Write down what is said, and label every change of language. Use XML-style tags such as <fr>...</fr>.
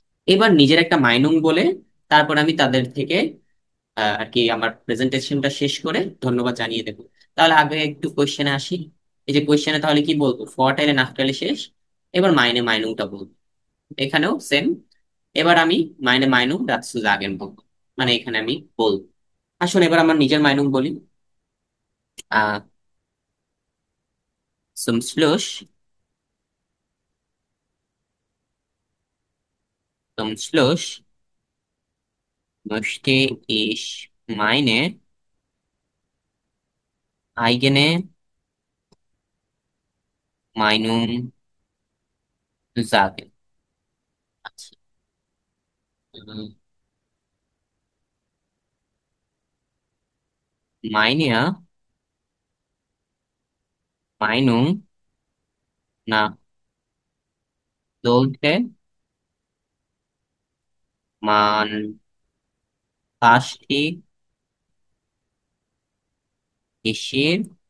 <bn>এবার নিজের একটা মাইনুং বলে তারপর আমি তাদের থেকে আর কি আমার প্রেজেন্টেশনটা শেষ করে ধন্যবাদ জানিয়ে দেবো। তাহলে আগে একটু কোশ্চেনে আসি। এই যে কোশ্চেনে তাহলে কি বলবো, ফরটাইলে নাকটাইলে শেষ, এবার মাইনে মাইনুংটা বলবো, এখানেও সেম। এবার আমি মাইনে মাইনুং দাৎসু জাগেন বলবো, মানে এখানে আমি বলবো। আসলে এবার আমার নিজের মাইনুং বলি।</bn> <de>আহ zum Schluss, zum Schluss möchte ich meine eigene Meinung sagen. আচ্ছা, উম, meine Meinung nach sollte man Plastik, Geschirr,</de>